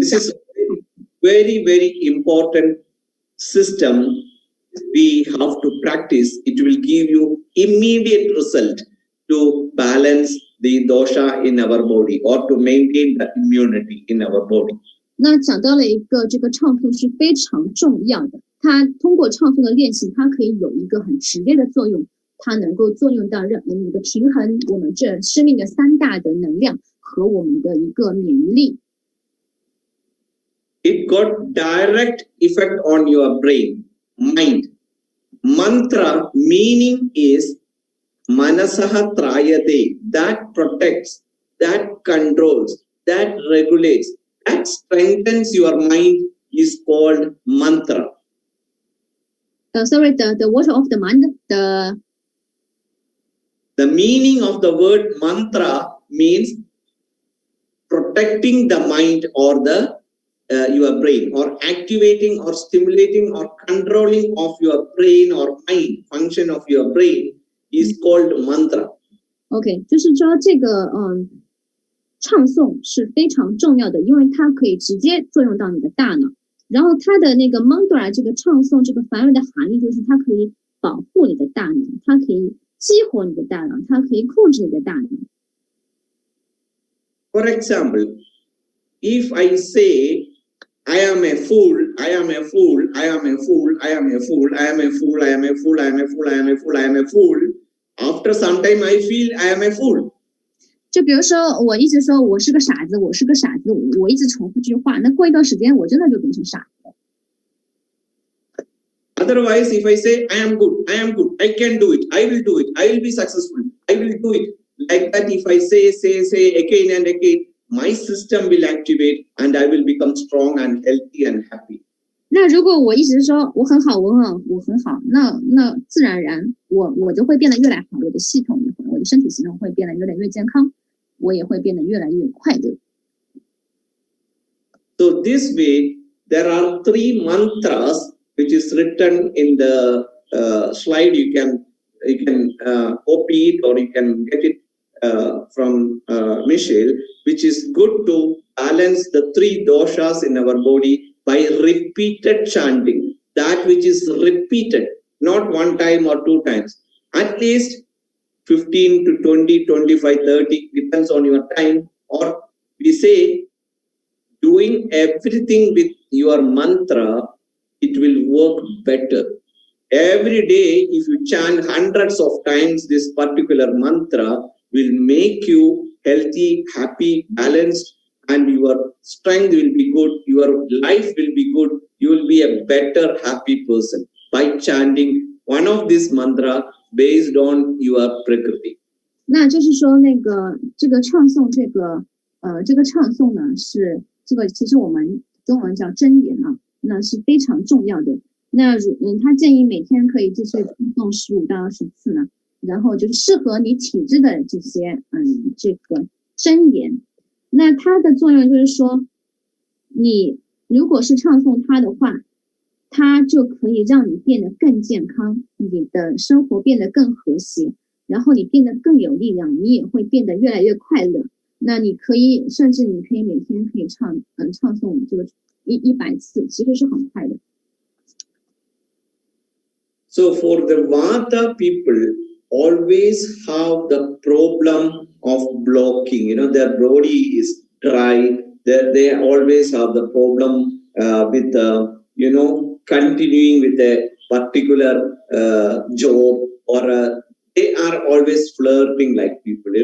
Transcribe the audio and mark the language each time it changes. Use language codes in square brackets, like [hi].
[en] This is a very, very important system we have to practice. It will give you immediate result to balance the dosha in our body or to maintain the immunity in our body. [zh] 那讲到了一个这个唱诵是非常重要的，它通过唱诵的练习，它可以有一个很直接的作用，它能够作用到一个平衡我们这生命的3大的能量和我们的一个免疫力。 [en] It got direct effect on your brain, mind. Mantra meaning is manasaha trayate, that protects, that controls, that regulates, that strengthens your mind is called mantra. Sorry, the water of the mind, The meaning of the word mantra means protecting the mind or your brain, or activating or stimulating or controlling of your brain or mind function of your brain is called mantra. [zh] OK， 就是说这个唱诵是非常重要的，因为它可以直接作用到你的大脑。然后它的那个 mantra 这个唱诵这个梵文的含义就是它可以保护你的大脑，它可以激活你的大脑，它可以控制你的大脑。 [en] For example, if I say I am a fool, I am a fool, I am a fool, I am a fool, I am a fool, I am a fool, I am a fool, I am a fool, I am a fool, after some time I feel I am a fool. [zh] 就比如说我一直说我是个傻子，我是个傻子，我一直重复这句话，那过一段时间我真的就变成傻子。 [en] Otherwise, if I say I am good, I am good, I can do it, I will do it, I will be successful, I will do it. Like that, if I say again and again, my system will activate and I will become strong and healthy and happy. [zh] 那如果我一直说我很好，我很好，那自然而然我就会变得越来越好，我的系统也会，我的身体系统会变得越来越健康，我也会变得越来越快乐。 [en] So this way, there are 3 mantras which is written in the slide. You can copy it or you can get it from Michelle, which is good to balance the 3 doshas in our body by repeated chanting. That which is repeated, not 1 time or 2 times, at least 15 to 20, 25, 30, depends on your time. Or we say, doing everything with your mantra, it will work better. Every day, if you chant hundreds of times this particular mantra, will make you healthy, happy, balanced, and your strength will be good, your life will be good, you will be a better, happy person by chanting one of this mantra based on your prakriti. [zh] 那就是说这个唱诵这个唱诵呢是这个其实我们中文叫真言啊，那是非常重要的。那他建议每天可以就是唱诵15到20次呢，然后就是适合你体质的这些这个真言。那它的作用就是说，你如果是唱诵它的话，它就可以让你变得更健康，你的生活变得更和谐，然后你变得更有力量，你也会变得越来越快乐。那你可以甚至你可以每天可以唱诵这个100次，其实是很快的。 [en] So for the Vata people, always have the problem of blocking. Their body is dry. They always have the problem with continuing with a particular job, or they are always flirting like people.